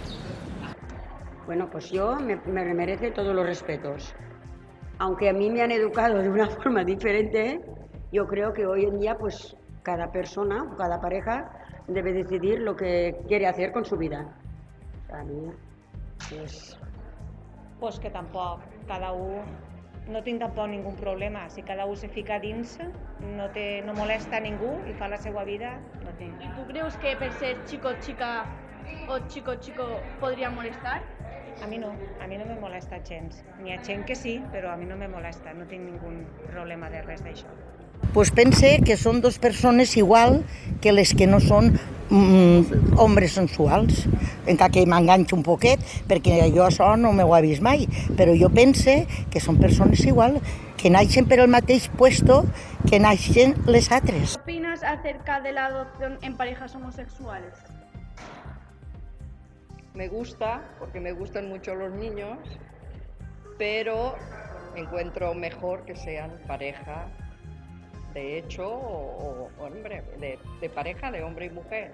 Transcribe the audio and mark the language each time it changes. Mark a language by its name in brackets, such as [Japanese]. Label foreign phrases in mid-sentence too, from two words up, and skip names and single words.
[Spanish] Bueno, pues yo me merece todos los respetos. Aunque a mí me han educado de una forma diferente, yo creo que hoy en día pues cada persona, cada pareja debe decidir lo que quiere hacer con su vida. A mí, [Catalan] pues que tampoc, cada un no tinc tampoc ningú problema, si cada un se fica dins, no molesta a ningú i fa la seva vida, no té. [Spanish] ¿Y tú crees que por ser chico-chica o chico-chico podría molestar? [Catalan] A mi no me molesta gens. N'hi ha gent que sí, però a mi no me molesta, no tinc ningú problema de res d'això. Pues pense que són dos persones igual que les que no són homes sensuals, encara que m'enganxo un poquet, perquè jo això no m'ho he vist mai, però jo pense que són persones igual, que naixen per el mateix puesto que naixen les altres. [Spanish] ¿Qué opinas acerca de la adopción en parejas homosexuales? Me gusta, porque me gustan mucho los niños, pero encuentro mejor que sean pareja de hecho o hombre, de pareja de hombre y mujer.